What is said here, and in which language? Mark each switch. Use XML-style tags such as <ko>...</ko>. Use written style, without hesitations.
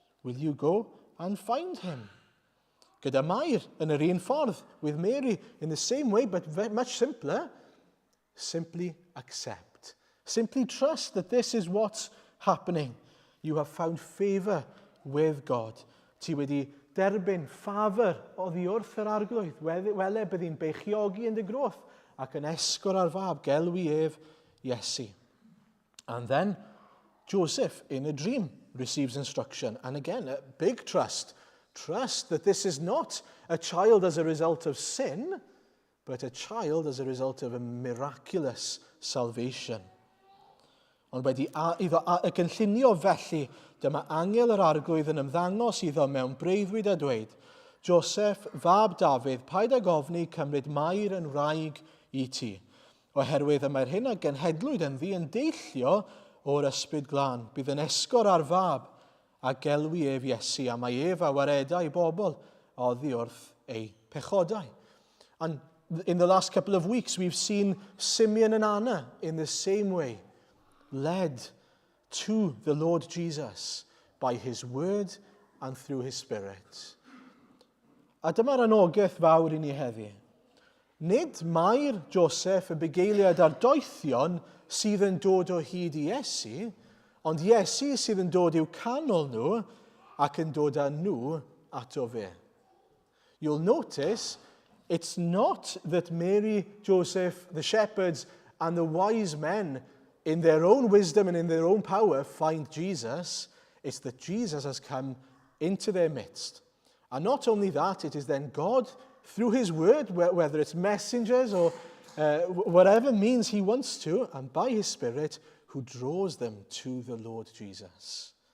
<en>Will you go and find him?</en> <cy>Gyda Mair yn yr un ffordd,</cy> <en>with Mary in the same way, but much simpler. Simply accept. Simply trust that this is what's happening. You have found favour with God.</en> <cy>Ti wedi derbyn ffafr oddi wrth yr arglwydd, wele bydd hi'n beichiogi yn dy groth ac yn esgor ar fab gelwi ef Iesu.</cy> <en>And then Joseph, in a dream, receives instruction. And again, a big trust. Trust that this is not a child as a result of sin, but a child as a result of a miraculous salvation.</en> <cy>Ond wedi iddo y gynllunio felly, dyma angel yr arglwydd yn ymddangos iddo mewn breuddwyd a dweud, Joseph, fab Dafydd, paid ag ofni cymryd Mair yn wraig i ti, oherwydd y mae'r hyn a genhedlwyd yn ddi yn deillio o'r ysbryd glân. Bydd yn esgor ar fab a gelwi ef Iesu, a mae ef a waredau bobl oddi wrth ei pechodau.</cy> <en>And in the last couple of weeks, we've seen Simeon and Anna in the same way, led to the Lord Jesus by his word and through his spirit.</en> <cy>A dyma'r anogaeth fawr i ni heddi. Nid Mair, Joseph, y bugeiliad a'r doethion sydd yn dod o hyd i Iesu, ond Iesu sydd yn dod i'w canol nhw ac yn dod â nhw ato fe.</cy> <en>You'll notice it's not that Mary, Joseph, the shepherds, and the wise men in their own wisdom and in their own power find Jesus. It's that Jesus has come into their midst. And not only that, it is then God, through his word, whether it's messengers or whatever means he wants to, and by his Spirit, who draws them to the Lord Jesus.</en>